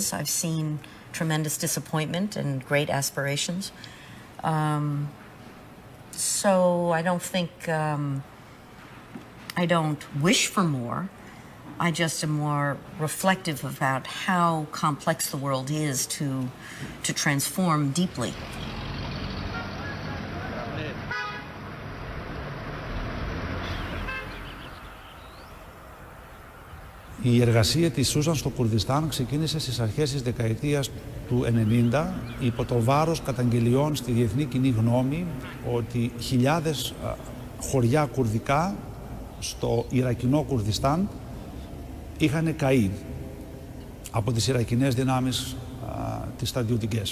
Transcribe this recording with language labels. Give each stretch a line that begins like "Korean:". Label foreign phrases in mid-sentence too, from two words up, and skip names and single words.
English: I've seen tremendous disappointment and great aspirations. So I don't think, I don't wish for more. I just am more reflective about how complex the world is to transform deeply.
Greek: Η εργασία της Σούζαν στο Κουρδιστάν ξεκίνησε στις αρχές της δεκαετίας του 90 υπό το βάρος καταγγελιών στη διεθνή κοινή γνώμη ότι χιλιάδες χωριά κουρδικά στο Ιρακινό Κουρδιστάν είχαν καεί από τις Ιρακινές δυνάμεις τις στρατιωτικές.